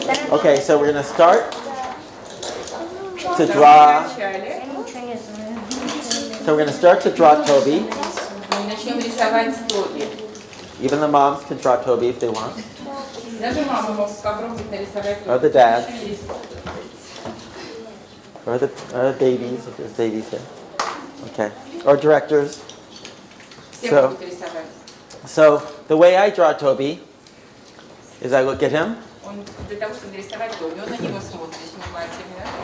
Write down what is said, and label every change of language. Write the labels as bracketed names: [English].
[English] Okay, so we're going to start to draw. So we're going to start to draw Toby. [Russian] Начнем рисовать Тоби. [English] Even the moms can draw Toby if they want. [Russian] Даже мама может попробовать нарисовать [English] Or the dads. Or the babies, if there's babies here. Okay. Or directors. [Russian] Все будут рисовать. [English] So the way I draw Toby is I look at him. [Russian] Он для того, чтобы нарисовать Тоби, он на него смотрит внимательно.